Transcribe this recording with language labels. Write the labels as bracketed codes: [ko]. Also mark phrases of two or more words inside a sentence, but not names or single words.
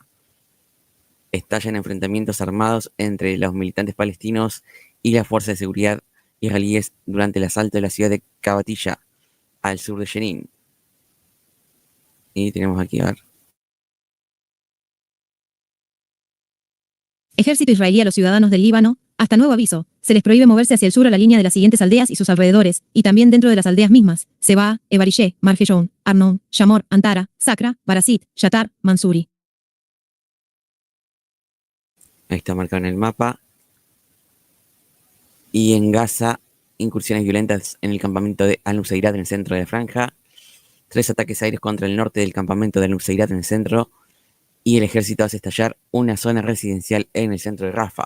[es] Estallan enfrentamientos armados entre los militantes palestinos y las fuerzas de seguridad israelíes durante el asalto de la ciudad de Kabatilla, al sur de Jenin. Y tenemos aquí, a ver. Ejército israelí a los ciudadanos del Líbano, hasta nuevo aviso, se les prohíbe moverse hacia el sur a la línea de las siguientes aldeas y sus alrededores, y también dentro de las aldeas mismas: Sebaa, Ebarishé, Marjeyon, Arnon, Shamor, Antara, Sacra, Barasit, Yatar, Mansuri. Ahí está marcado en el mapa. Y en Gaza, incursiones violentas en el campamento de Al-Nuseirat en el centro de la franja. 3 ataques aéreos contra el norte del campamento de Al-Nuseirat en el centro. Y el ejército hace estallar una zona residencial en el centro de Rafah.